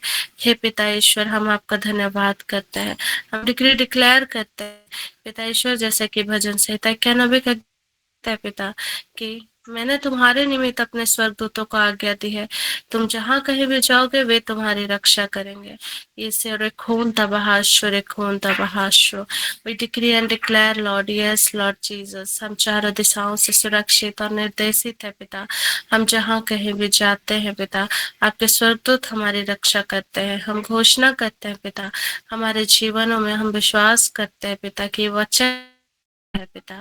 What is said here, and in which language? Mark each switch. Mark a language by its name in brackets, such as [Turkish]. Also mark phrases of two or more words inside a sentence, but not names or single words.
[Hindi] हे पिता ईश्वर, हम आपका धन्यवाद करते हैं। हम [English] decree declare [Hindi] करते हैं पिता ईश्वर, जैसे कि भजन संहिता 91 का है पिता कि मैंने तुम्हारे निमित्त अपने स्वर्गदूतों को आज्ञा दी है, तुम जहाँ कहीं भी जाओगे वे तुम्हारी रक्षा करेंगे। ये रेखून तबहाशो रेखून तबहाशो। [English] We decree and declare, Lord, yes, Lord Jesus, [Hindi] हम चारों दिशाओं से सुरक्षित और निर्देशित है पिता। हम जहाँ कहीं भी जाते हैं पिता, आपके स्वर्गदूत हमारी रक्षा करते हैं। हम घोषणा करते हैं पिता, हमारे जीवनों में हम विश्वास करते हैं पिता कि वचन है पिता।